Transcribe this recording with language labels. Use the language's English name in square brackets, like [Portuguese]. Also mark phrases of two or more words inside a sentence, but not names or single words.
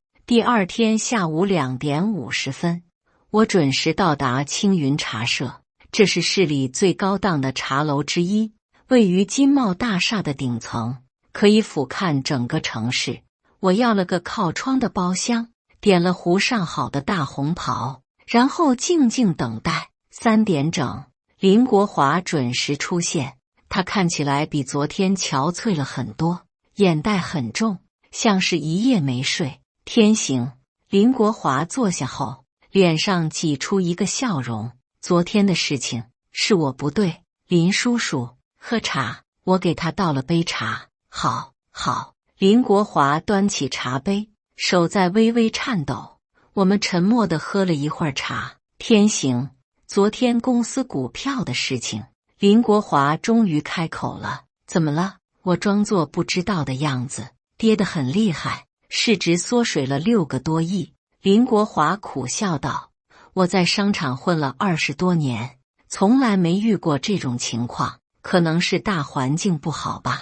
[Chinese] 第二天下午2點50分，我準時到達青雲茶社，這是市裡最高檔的茶樓之一，位於金茂大廈的頂層，可以俯瞰整個城市。我要了個靠窗的包廂，點了壺上好的大紅袍，然後靜靜等待。3點整，林國華準時出現。他看起來比昨天憔悴了很多，眼袋很重，像是一夜沒睡。天行，林國華坐下後，臉上擠出一個笑容。昨天的事情是我不對，林叔叔，喝茶。我給他倒了杯茶。好，好。林國華端起茶杯，手在微微顫抖。我們沉默地喝了一會兒茶。天行，昨天公司股票的事情。林國華終於開口了。怎麼了？我裝作不知道的樣子。跌得很厲害，市值縮水了6個多億。林國華苦笑道：我在商場混了20多年，從來沒遇過這種情況，可能是大環境不好吧。